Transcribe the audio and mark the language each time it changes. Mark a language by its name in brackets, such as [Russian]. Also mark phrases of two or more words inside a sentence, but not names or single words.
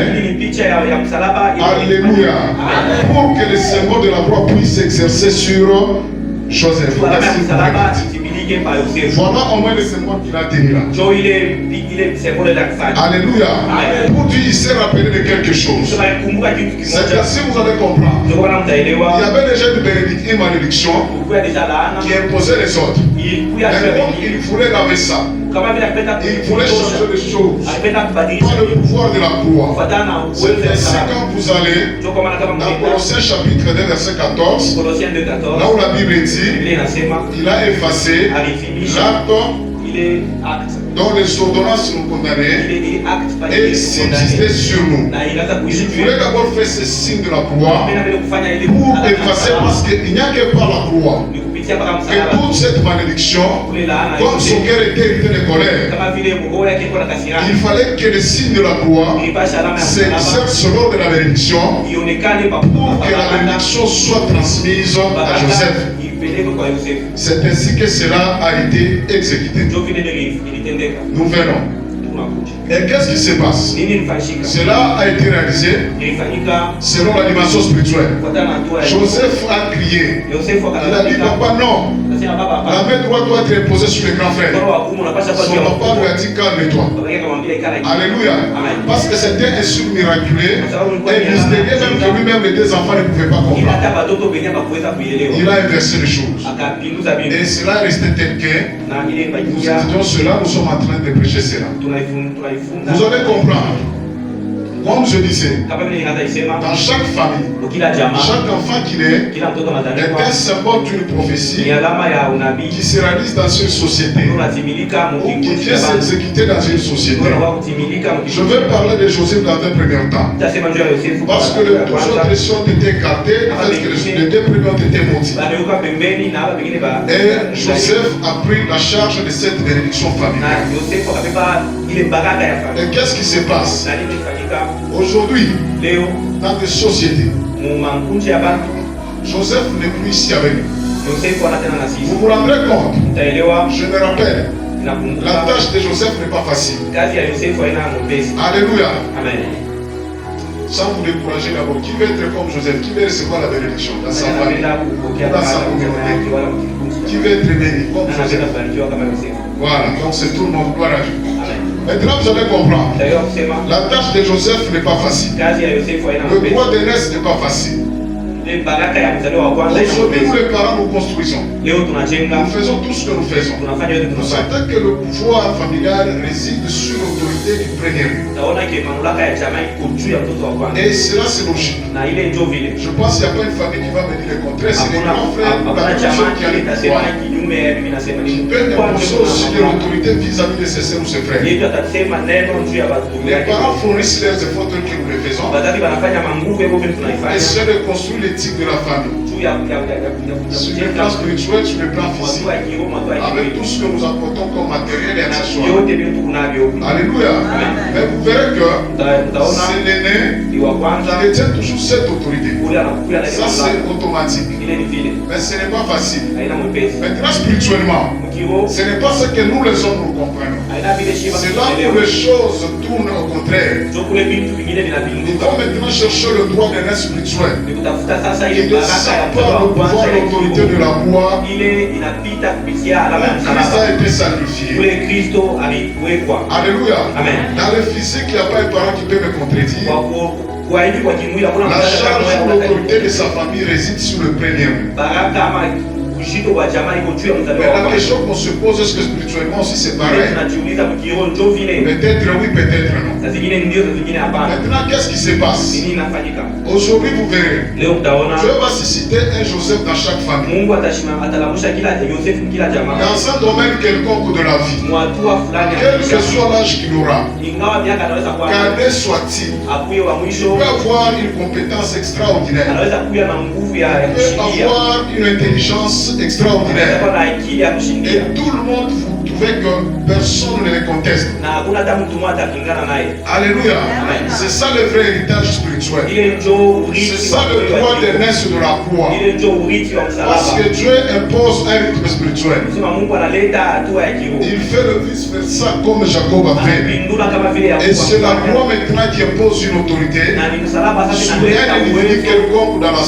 [Swahili] Hii ni picha ya msalaba. [French] Alléluia. Pour que le symbole de la croix puisse s'exercer sur Joseph. [Swahili] Alama ya [French] Merci pour [Swahili] msalaba [French] l'écoute. [Swahili] itimilike pa Yosefu. [French] Voilà au moins le symbole qu'il a tenu là. [Swahili] Ndio ile symbole la kufanya. [French] Alléluia. Amen. Pour Dieu, il s'est rappelé de quelque chose. [Swahili] Sema kumbuka kitu [French] C'est [Swahili] kimoja. [French] ainsi vous allez comprendre. [Swahili] Ndio kama [French] Il y [Swahili] mtaelewa. [French] avait déjà une malédiction [Swahili] Kulikuwa deja laana. [French] qui imposait les autres. [Swahili] Ilikuwa [French] Mais comme il voulait laver ça, [Swahili] kama vile apenda [French] il voulait changer les choses [Swahili] apenda kubadilisha [French] par le pouvoir de la croix. [Swahili] kufuatana na uwezo [French] C'est [Swahili] wa [French] ainsi [Swahili] msalaba. [French] quand vous allez [Swahili] Ndio kwa maana kama [French] dans [Swahili] mtaelewa. [French] Colossiens chapitre 2 verset 14, Colossiens 2:14. là où la Bible dit, [Swahili] Biblia inasema [French] il a effacé [Swahili] alifinisha [French] l'acte [Swahili] ile act [French] dont les ordonnances nous condamnaient [Swahili] ile act pale [French] et subsistait sur nous. [Swahili] na inaanza [French] Il [Swahili] kuishi [French] voulait d'abord faire ce signe de la croix [Swahili] Pena vile kufanya ile [French] pour effacer parce qu'il n'y a que par la croix [Swahili] ni kupitia mpaka [French] que [Swahili] msalaba [French] toute cette malédiction, [Swahili] kule laana [French] comme son [Swahili] yote [French] cœur était irrité de colère, [Swahili] kama vile mgoo yake iko na kasirani [French] il fallait que le signe de la croix [Swahili] ilipasha alama ya msalaba [French] s'exerce lors de la bénédiction [Swahili] ionekane pa [French] pour que la bénédiction soit transmise à Joseph. [Swahili] ipeleke kwa Yosefu. [French] C'est ainsi que cela a été exécuté. [Swahili] Ndio vile ilitendeka. [French] Nous venons. [Swahili] Tunakuja. [French] Et qu'est-ce qui se passe? [Swahili] Nini ilifanyika? [French] Cela a été réalisé [Swahili] Ilifanyika [French] selon la dimension spirituelle. [Swahili] kufuatana na hatua ya [French] Joseph a crié. [Swahili] Yosefu [French] Il a dit, [Swahili] akalalamika. [French] papa, non. [Swahili] Nasema baba [French] La [Swahili] hapa. [French] main droite doit être imposée sur le grand frère. [Swahili] Mkono wa kuume unapasha kwa [French] Son [Swahili] juu ya [French] papa lui a dit, calme-toi. [Swahili] baba yake akamwambia ikala hivi. [French] Alléluia. Amen. Parce que c'était un signe miraculeux et mystérieux, même que lui-même les deux enfants ne pouvaient pas [Swahili] Ila [French] comprendre. [Swahili] hata watoto wenyewe hawakuweza kuielewa. [French] Il a inversé les choses. [Swahili] Akapinduza [French] Et [Swahili] Biblia [French] cela est resté tel que [Swahili] na ile [French] nous [Swahili] bakia [French] étudions cela, nous sommes en train de prêcher cela. [Swahili] tunaifunza. [French] Vous allez comprendre. Comme je disais, [Swahili] Kama vile nikaanza isema [French] dans chaque famille, [Swahili] kila jamaa, [French] chaque enfant qui naît [Swahili] kila mtoto [French] est un [Swahili] anazaliwa [French] symbole d'une [Swahili] ni [French] prophétie [Swahili] alama ya unabii [French] qui se réalise dans une société [Swahili] unatimilika [French] ou qui [Swahili] mkikundi [French] vient s'exécuter dans une société. [Swahili] kwa kutimilika [French] Je vais parler de Joseph dans un premier temps. [Swahili] Tasema njoo ya Yosefu [French] Parce que les deux autres sont été écartés, en fait que les deux premiers ont été maudits. [Swahili] Bameuka pembeni na hapa pengine ba [French] Et Joseph a pris la charge de cette bénédiction [Swahili] na [French] familiale. [Swahili] Yosefu akabeba ile baraka ya familia. [French] Et qu'est-ce qui se passe? [Swahili] Na nini ilifanyika [French] Aujourd'hui, [Swahili] leo [French] dans des sociétés, [Swahili] mu makundi ya watu? [French] Joseph n'est plus ici avec nous. [Swahili] Yosefu anatena na sisi. [French] Vous vous rendrez compte? [Swahili] Utaelewa [French] Je me rappelle, [Swahili] na [French] la [Swahili] kumbuka [French] tâche de Joseph n'est pas facile. [Swahili] kazi ya Yosefu haina mwepesi. [French] Alléluia. Amen. Sans vous décourager d'abord, qui veut être comme Joseph? Qui veut recevoir la bénédiction dans sa famille? [Swahili] Anapenda kupokea baraka kwa yake wala mkikundi. [French] Qui veut être béni comme [Swahili] Anapenda [French] Joseph? [Swahili] kubarikiwa kama Yosefu. [French] Voilà, donc c'est tout le monde. Gloire à Dieu. Amen. Maintenant, vous allez comprendre. [Swahili] Utaelewa kusema [French] La tâche de Joseph n'est pas facile. [Swahili] kazi ya Yosefu haina [French] Le [Swahili] mapesi. [French] droit d'aînesse n'est pas facile. [Swahili] Ile baraka ya mzaliwa wa kwanza haina [French] Aujourd'hui, nous [Swahili] mapesi. [French] les parents, nous construisons. [Swahili] Leo tunajenga, [French] Nous faisons tout ce que nous faisons. [Swahili] tunafanya yote [French] Nous [Swahili] tunafanya. [French] sentons que le pouvoir familial réside sur l'autorité du premier. [Swahili] Utaona ke mamlaka ya jamaa iko juu ya mtoto wa kwanza. [French] Et cela, c'est logique. [Swahili] Na ile ndio vile. [French] Je pense qu'il n'y a pas une famille qui va me dire le contraire. C'est les grands frères ou la [Swahili] Hakuna [French] personne [Swahili] jamaa [French] qui a le [Swahili] itasema [French] pouvoir. [Swahili] kinyume ya mimi nasema [French] Qui [Swahili] ni [French] peut [Swahili] kwa [French] imposer aussi de l'autorité vis-à-vis de ses sœurs ou ses frères. [Swahili] Yesu atasema neno juu ya watu [French] Les [Swahili] yake. [French] parents fournissent leurs efforts tels que nous les faisons. [Swahili] Wazazi wanafanya manguvu hivyo vile [French] Et [Swahili] tunaifanya [French] c'est de construire l'éthique de la famille. [Swahili] juu ya [French] Sur le plan spirituel, sur le plan physique. [Swahili] watu wa kiroho, watu wa [French] Avec [Swahili] kimwili. [French] tout ce que nous apportons comme matériel et [Swahili] Na [French] accessoires. [Swahili] yote vile tuko navyo. [French] Alléluia. Mais vous verrez que [Swahili] Utaona [French] c'est l'aîné [Swahili] ni wa kwanza [French] qui détient toujours cette autorité. [Swahili] ule anakuja na ile [French] Ça, c'est [Swahili] mamlaka. [French] automatique. [Swahili] Ile ni vile [French] Mais ce n'est pas facile. [Swahili] haina mwepesi. [French] Maintenant, spirituellement, [Swahili] Kiroho [French] ce n'est pas ce que nous les hommes nous comprenons. [Swahili] haina vile shiba [French] C'est là où [Swahili] tunaelewa. [French] les choses tournent au contraire. [Swahili] Ndio kule vitu vingine [French] Il [Swahili] vinapinduka. [French] faut maintenant chercher le droit d'un spirituel. [Swahili] Ni kutafuta sasa [French] Qui [Swahili] ile [French] ne [Swahili] baraka ya [French] sent [Swahili] mtoto [French] pas [Swahili] wa [French] le pouvoir [Swahili] kwanza [French] et [Swahili] ya [French] l'autorité de [Swahili] kiroho. [French] la croix. [Swahili] Ile inapita kupitia alama ya [French] Où Christ a [Swahili] msalaba. [French] été sacrifié. [Swahili] Kule Kristo aliwekwa. [French] Alléluia. Amen. Dans le physique, il n'y a pas un parent qui peut me contredire. [Swahili] Kwa hivi kwa kimwili hakuna [French] La [Swahili] mzazi [French] charge [Swahili] atakaye [French] ou l'autorité de sa famille réside sur le premier. [Swahili] baraka ama ushito wa jamaa iko juu ya [French] Mais [Swahili] mzaliwa wa [French] la [Swahili] kwanza. [French] question qu'on se pose, est-ce que spirituellement aussi c'est [Swahili] Vile [French] pareil? [Swahili] tunajiuliza mkiroho ndio vile. [French] Peut-être oui, peut-être non. [Swahili] Saa zingine ndio, saa zingine hapana. [French] Maintenant, qu'est-ce qui se passe? [Swahili] Nini inafanyika? [French] Aujourd'hui, vous verrez. [Swahili] Leo mtaona [French] Dieu va susciter un Joseph dans chaque famille. [Swahili] Mungu atalamusha kila Yosefu kila jamaa. [French] Dans un domaine quelconque de la vie. [Swahili] Mwatua fulani ya [French] Quel que [Swahili] maisha. [French] soit l'âge qu'il aura, [Swahili] Ingawa miaka anaweza kuwa [French] cadet soit-il, [Swahili] akuye wa [French] il [Swahili] mwisho, [French] peut avoir une compétence extraordinaire. [Swahili] anaweza kuya na nguvu ya [French] Il peut [Swahili] kushindia. [French] avoir une intelligence [Swahili] Anaweza [French] extraordinaire. [Swahili] kuwa na akili ya kushindia. [French] Et tout le monde, vous trouvez que personne ne les conteste. [Swahili] Na hakuna hata mtu mmoja atapingana naye. [French] Alléluia. Amen. C'est ça le vrai héritage spirituel. [Swahili] Ile ndio urithi [French] C'est ça [Swahili] wa [French] le [Swahili] kweli wa [French] droit [Swahili] kiroho. [French] d'aînesse de la croix. [Swahili] Ile ndio urithi wa [French] Parce [Swahili] msalaba. [French] que Dieu impose un rythme spirituel. [Swahili] Sema Mungu analeta hatua ya kiroho. [French] Il fait le vice-versa comme Jacob a fait. [Swahili] Anapindula kama vile [French] Et c'est la [Swahili] Yakobo. [French] croix maintenant qui impose une autorité [Swahili] Na ni msalaba sasa [French] sur [Swahili] inaleta [French] un individu [Swahili] uwezo [French] quelconque dans la